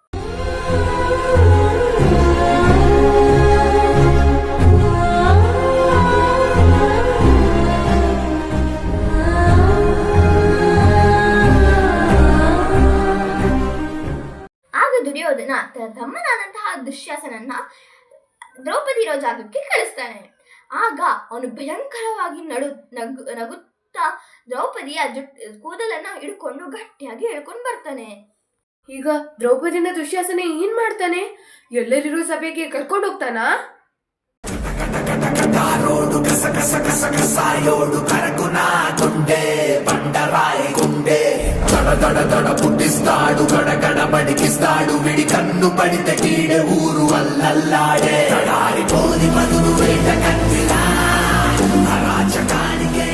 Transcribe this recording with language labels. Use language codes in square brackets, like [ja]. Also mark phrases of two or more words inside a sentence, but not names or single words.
[kn] ಆಗ ದುರ್ಯೋಧನ ತನ್ನ ತಮ್ಮನಾದಂತಹ ದುಶ್ಯಾಸನನ್ನ ದ್ರೌಪದಿ ಇರೋ ಜಾಗಕ್ಕೆ ಕಳಿಸ್ತಾನೆ. ಆಗ ಅವನು ಭಯಂಕರವಾಗಿ ನಗುತ್ತಾ ದ್ರೌಪದಿಯ ಕೂದಲನ್ನ ಹಿಡ್ಕೊಂಡು ಗಟ್ಟಿಯಾಗಿ ಹಿಡ್ಕೊಂಡು ಬರ್ತಾನೆ. ಈಗ ದ್ರೌಪದಿನ ದುಶ್ಯಾಸನ ಏನ್ ಮಾಡ್ತಾನೆ? ಎಲ್ಲರಿರೋ ಸಭೆಗೆ ಕರ್ಕೊಂಡು ಹೋಗ್ತಾನಾ? [te] పుట్టిస్తాడు గడగడ బడికిస్తాడు విడి కన్ను పడితే కీడే ఊరు అల్లల్లాడే తడారిపోని మధురు వేట కత్తిలా అరాచకాన్ని